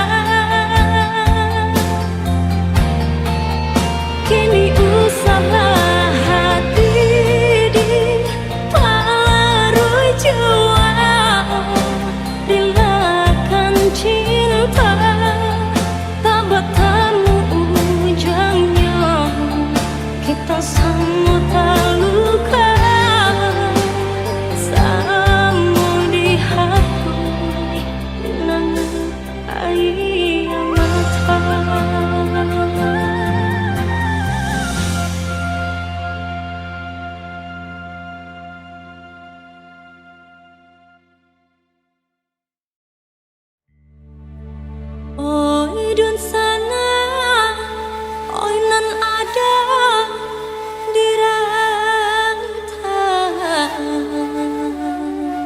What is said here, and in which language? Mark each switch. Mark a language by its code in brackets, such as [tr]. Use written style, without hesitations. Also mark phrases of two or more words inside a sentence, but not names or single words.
[id] Kini usahlah hati di palarui jiwa, relakan cinta tak bertemu ujungnya. Kita sama tak luka, sama dihapus linangan air mata. [min] Oi dun sana, oi nan ada di rantau.